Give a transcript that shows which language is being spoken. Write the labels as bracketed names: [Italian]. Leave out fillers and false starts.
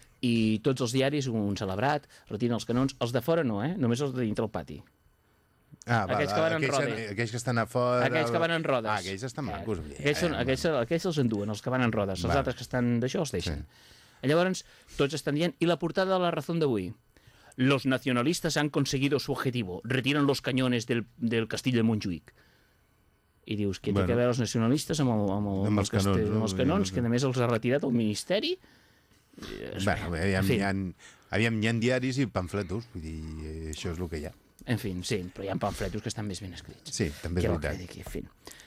[Catalan] I tots els diaris, un celebrat, retiren els canons. Els de fora no, eh? Només els de dintre el pati. Ah, aquells, va, que van en rodes. Aquells que estan a fora... Aquells que van en rodes. Ah, aquells estan macos. Aquells els enduen, els que van en rodes. Els altres que estan d'això els deixen. Sí. Llavors, tots estan dient... I la portada de La Razón d'avui. [Spanish] Los nacionalistas han conseguido su objetivo. Retiran los cañones del castillo de Montjuïc. [Catalan] I dius, què té a veure els nacionalistas amb els canons? Amb els canons, que a més els ha retirat el ministeri. Hi ha diaris i pamfletos, vull dir, això és el que hi ha. En fi, sí, però hi ha pamfletos que estan més ben escrits. Sí, també és veritat.